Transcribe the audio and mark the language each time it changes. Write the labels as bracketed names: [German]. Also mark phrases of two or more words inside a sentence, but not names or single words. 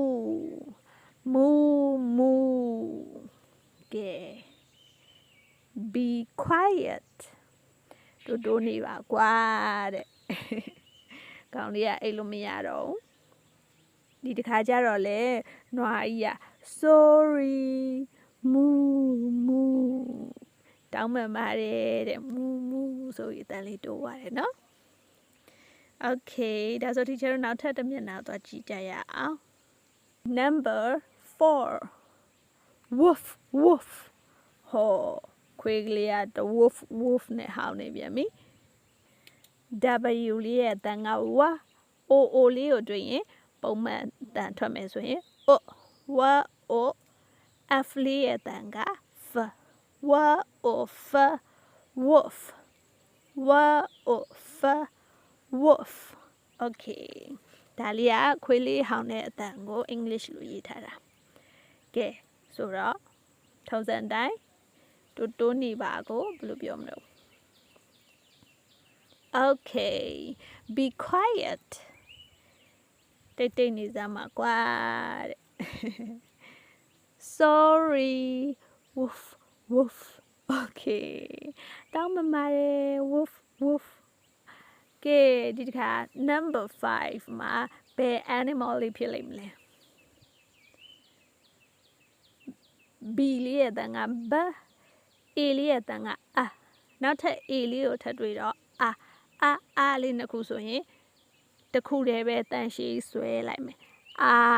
[English] moo moo [Burmese] ကဲ [English] Be quiet [Burmese] တိုးနေပါကွာတဲ့ကောင်းလေးကအိတ်လို့မရတော့ဒီတစ်ခါကျတော့လေနွားကြီးက [English] Sorry moo moo [Burmese] တောင်းပန်ပါတယ်တဲ့ [English] moo moo [Burmese] ဆိုပြီးအတန်လေးတိုးသွားတယ်နော် Okay ဒါဆို teacher တို့နောက်ထပ်တစ်မျက်နှာသွားကြည့်ကြရအောင် [English] Number 4 Woof woof [Burmese] ဟောခွေးကလေးက [English] the woof woof [Burmese] နဲ့ဟောင်းနေပြန်ပြီ W လေးရဲ့အတန်က ဝါ O လေးကိုတွေ့ရင်ပုံမှန်အတန်ထွက်မယ် ဆိုရင် O ဝါ O F လေးရဲ့အတန်က F ဝါ O F woof ဝါ O F woof Okay ဒါလေးကခွေးလေးဟောင်းတဲ့အတန်ကို English လိုရေးထားတာကဲဆိုတော့ထုံးစံတိုင်းတိုးနေပါကိုဘယ်လိုပြောမလို့ [English] Okay be quiet [Burmese] တိတ်နေစမ်းပါကွာတဲ့ [English] Sorry woof woof Okay [Burmese] တောင်းမမာရဲ [English] woof woof [Burmese] ကဲဒီတစ်ခါ number 5မှာဘယ် animal လေးဖြစ်လိမ့်မလဲ B လေးရဲ့အတန်က B A လေးရဲ့အတန်က A နောက်ထပ် A လေးကိုထပ်တွေ့တော့ A လေးနှစ်ခုဆိုရင်တစ်ခုတည်းပဲတန်ရှည်ဆွဲလိုက်မယ် A